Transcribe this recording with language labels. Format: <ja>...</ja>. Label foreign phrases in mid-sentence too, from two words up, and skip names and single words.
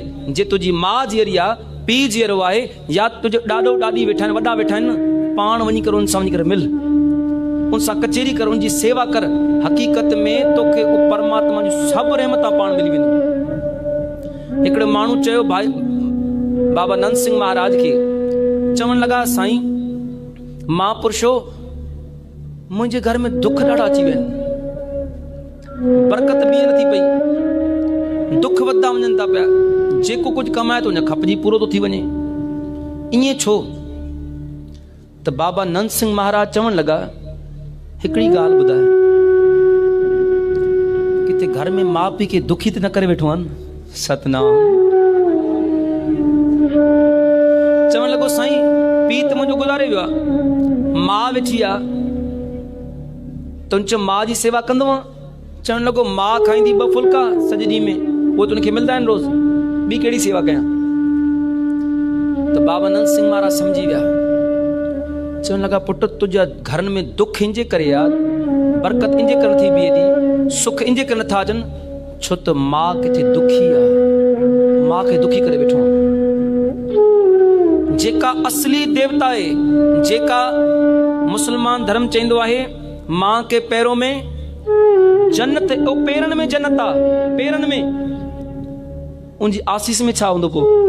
<sd>जे तुंहिंजी माउ जीअरी आहे, पीउ जीअरो आहे, या तुंहिंजो ॾाॾो ॾाॾी वेठा आहिनि, वॾा वेठा आहिनि, पाण वञी करे उन सां वञी करे मिल, उन सां कचेरी कर, उनजी सेवा कर। हक़ीक़त में तोखे परमात्मा जूं सभु रहमतां पाण मिली वेंदियूं। हिकिड़ो माण्हू चयो भाई बाबा नंद सिंह महाराज खे, चवण लॻा साईं महापुरुषो मुंहिंजे घर में दुख ॾाढा अची विया आहिनि, बरकत बि नथी पई, दुख वधंदा वञनि था पिया, जेको कुझु कमाए थो न खपजी पूरो थो थी वञे, ईअं छो? त बाबा नंद सिंह महाराज चवण लॻा हिकिड़ी ॻाल्हि ॿुधाए, किथे घर में माउ पीउ खे दुखी त न करे वेठो आहिनि। सतनाम। चवण लॻो साईं पीउ त मुंहिंजो गुज़ारे वियो आहे, माउ वेठी आहे, त उन चयो माउ जी सेवा कंदो आहे। चवण लॻो माउ खाईंदी 2 फुल्का सॼे ॾींहं में, उहे त उनखे मिलंदा आहिनि रोज़, ॿी कहिड़ी सेवा कयां? त बाबा नंद सिंह महाराज सम्झी विया। चवण लॻा पुट तुंहिंजा घरनि में दुख इंजे करे आहे, बरकत इंजे करे थी बीहे थी, सुख इंजे करे नथा अचनि, छो त माउ किथे दुखी आहे, माउ खे दुखी करे वेठो आहे। जेका असली देवता आहे, जेका मुस्लमान धर्म चवंदो आहे</sd> <hi>मां के पैरों में जन्नत,</hi> <sd>ओ पेरनि में जन्नत आहे, पेरनि में उनजी आसीस में छा हूंदो पोइ?</sd>